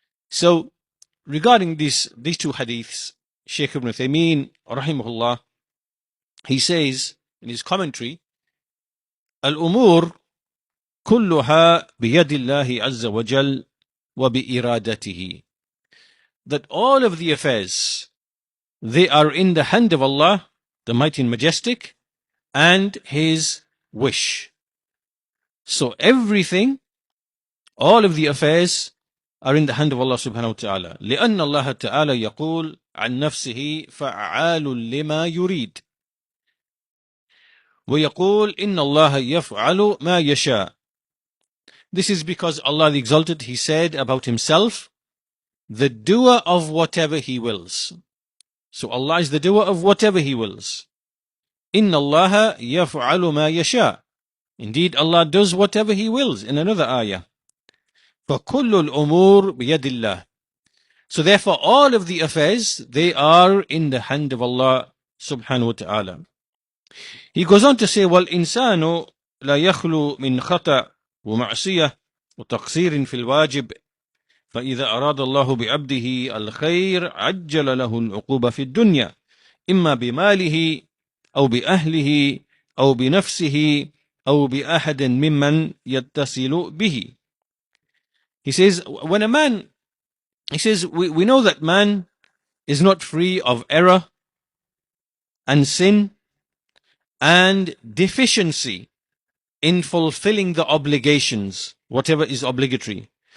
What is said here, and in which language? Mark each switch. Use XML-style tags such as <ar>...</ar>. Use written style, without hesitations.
<en>So regarding these two hadiths, Shaykh Ibn Uthaymeen rahimahullah, he says in his commentary,</en> <ar>Al-umur كلها بيد الله عز وجل وبإرادته,</ar> <en>that all of the affairs, they are in the hand of Allah, the Mighty and Majestic, and His wish. So everything, all of the affairs are in the hand of Allah subhanahu wa ta'ala.</en> <ar>لأن الله تعالى يقول عن نفسه فعال لما يريد ويقول إن الله يفعل ما يشاء.</ar> <en>This is because Allah the Exalted, He said about Himself, the doer of whatever He wills. So Allah is the doer of whatever He wills.</en> <ar>إن الله يفعل ما يشاء.</ar> <en>Indeed, Allah does whatever He wills. In another ayah,</en> <ar>فكل الأمور بيد الله.</ar> <en>So therefore, all of the affairs, they are in the hand of Allah subhanahu wa ta'ala. He goes on to say,</en> <ar>والإنسان لا يخلو من خطأ ومعصية وتقصير في الواجب فإذا أراد الله بعبده الخير عجل له العقوبة في الدنيا إما بماله أو بأهله أو بنفسه أو بأحد ممن يتصل به.</ar> <en>He says, when a man, he says, we know that man is not free of error and sin and deficiency in fulfilling the obligations, whatever is obligatory.</en>